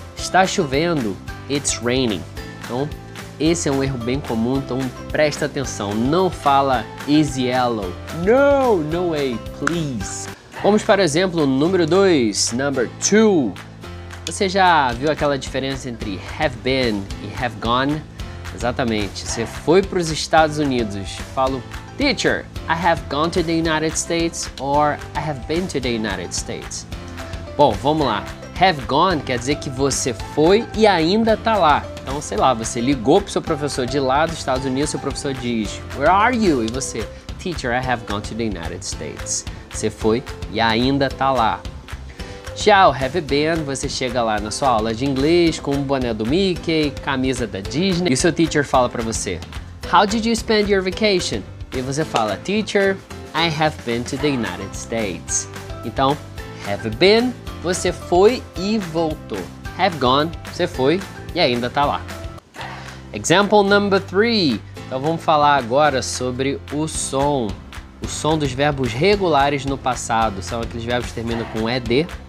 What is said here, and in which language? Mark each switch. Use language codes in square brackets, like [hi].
[pt] Está chovendo, [en] it's raining. [pt] Então, esse é um erro bem comum, então presta atenção. Não fala [en] is yellow. No, no way, please. [pt] Vamos para o exemplo número 2, [en] number 2. [pt] Você já viu aquela diferença entre [en] have been [pt] e [en] have gone? [pt] Exatamente. Você foi para os Estados Unidos. Falo, [en] teacher, I have gone to the United States or I have been to the United States. [pt] Bom, vamos lá. [en] Have gone [pt] quer dizer que você foi e ainda está lá. Então, sei lá, você ligou para o seu professor de lá dos Estados Unidos, seu professor diz, [en] where are you? [pt] E você, [en] teacher, I have gone to the United States. [pt] Você foi e ainda está lá. Já o have been, você chega lá na sua aula de inglês com um boné do Mickey, camisa da Disney, e o seu teacher fala para você, [en] how did you spend your vacation? [pt] E você fala, [en] teacher, I have been to the United States. [pt] Então, [en] have been, [pt] você foi e voltou. [en] Have gone, [pt] você foi e ainda está lá. [en] Example number 3. [pt] Então vamos falar agora sobre o som. O som dos verbos regulares no passado. São aqueles verbos que terminam com ed.